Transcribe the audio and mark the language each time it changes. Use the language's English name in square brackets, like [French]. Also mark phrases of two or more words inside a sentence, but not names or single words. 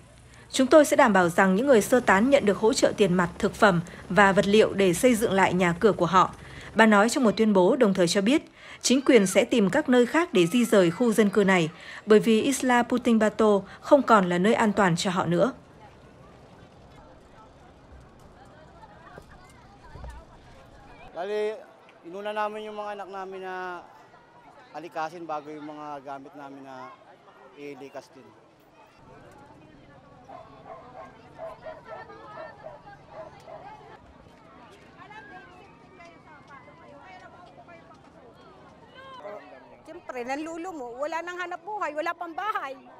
[Vietnamese] Chúng tôi sẽ đảm bảo rằng những người sơ tán nhận được hỗ trợ tiền mặt, thực phẩm và vật liệu để xây dựng lại nhà cửa của họ. Bà nói trong một tuyên bố, đồng thời cho biết chính quyền sẽ tìm các nơi khác để di rời khu dân cư này, bởi vì Isla Puting Bato không còn là nơi an toàn cho họ nữa. [Filipino] Bali, inuna namin yung mga anak namin na alikasin bago yung mga gamit namin na ilikas din. Siyempre, nanlulumo, wala nang hanap buhay, wala pang bahay.